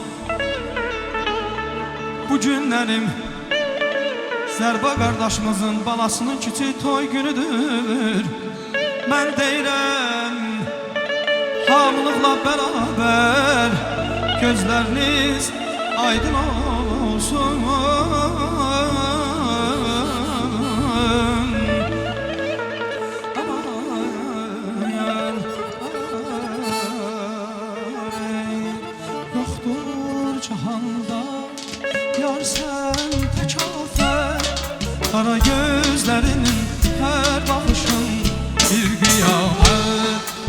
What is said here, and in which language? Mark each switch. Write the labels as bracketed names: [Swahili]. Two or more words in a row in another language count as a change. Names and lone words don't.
[Azerbaijani] Bu günlərim Zərba qardaşımızın balasının küçük toy günüdür. Mən deyirəm hamılıqla bərabər gözləriniz aydın olsun. [Turkish] Aman, yoktur cihanda yar sen tek afet, kara gözlerinin her bakışın bir kıyamet.